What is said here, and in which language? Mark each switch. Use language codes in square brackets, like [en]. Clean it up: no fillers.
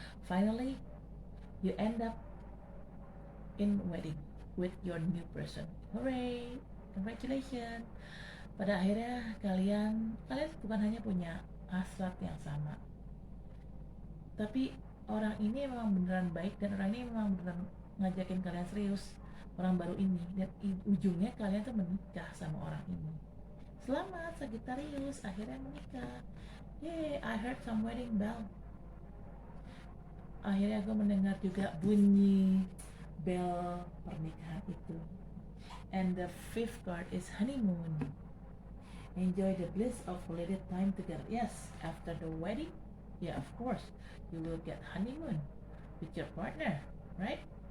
[en] Finally, you end up in wedding with your new person. Hooray! Congratulations. [id] Pada akhirnya kalian bukan hanya punya hasrat yang sama, tapi orang ini memang beneran baik dan orang ini memang beneran ngajakin kalian serius, orang baru ini, dan ujungnya kalian tuh menikah sama orang ini. Selamat Sagittarius, akhirnya menikah. [en] Yay, I heard some wedding bell. [id] Akhirnya gue mendengar juga bunyi bel pernikahan itu. [en] And the fifth card is honeymoon. Enjoy the bliss of holiday time together. Yes, after the wedding, yeah, of course, you will get honeymoon with your partner, right?